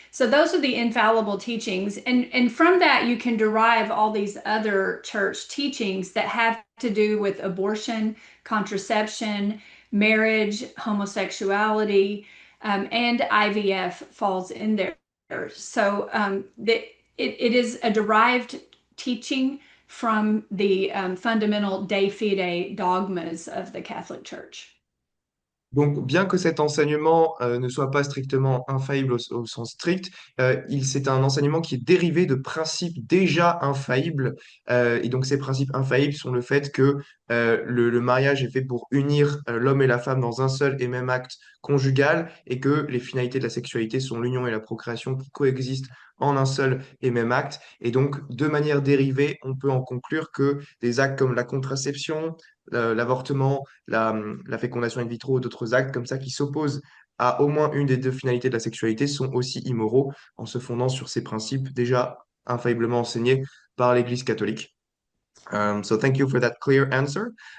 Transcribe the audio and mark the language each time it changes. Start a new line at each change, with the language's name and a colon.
English: So those are the infallible teachings. And from that, you can derive all these other church teachings that have to do with abortion, contraception, marriage, homosexuality, and IVF falls in there. So it is a derived teaching from the fundamental de fide dogmas of the Catholic Church.
French: Donc, bien que cet enseignement ne soit pas strictement infaillible au sens strict, c'est un enseignement qui est dérivé de principes déjà infaillibles. Et donc, ces principes infaillibles sont le fait que le mariage est fait pour unir l'homme et la femme dans un seul et même acte conjugal et que les finalités de la sexualité sont l'union et la procréation qui coexistent en un seul et même acte. Et donc, de manière dérivée, on peut en conclure que des actes comme la contraception, l'avortement, la fécondation in vitro, d'autres actes comme ça qui s'opposent à au moins une des deux finalités de la sexualité sont aussi immoraux en se fondant sur ces principes déjà infailliblement enseignés par l'Église catholique.
English: So thank you for that clear answer.